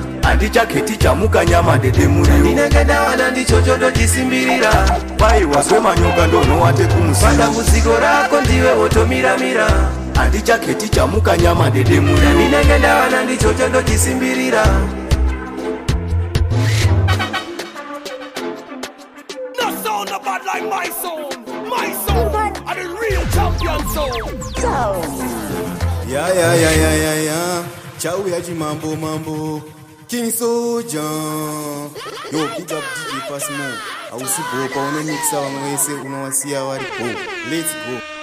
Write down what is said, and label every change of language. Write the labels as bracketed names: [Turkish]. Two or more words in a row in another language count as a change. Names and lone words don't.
[Shona] Handichaketi chamuka nyama dede muriwo. Ndinenge ndawana ndicho chondojisimbirira. Pai wazwe manyoka ndonowate kumusoro. Padambudziko rako ndiwe wotomiramira. Handichaketi chamuka nyama dede muriwo. Ndinenge ndawana ndicho chondojisimbirira. [English] No sound no bad like my sound. My sound are the real champion sound. [Shona] Ya, ya, ya, ya, ya, ya. Chauya chimambo mambo. King Soldier. [English] Yo, big up D J Passmo. [Shona] Hausi bo, pa uno mixa vamwe vese unowasiya vari bo. [English] Let's go.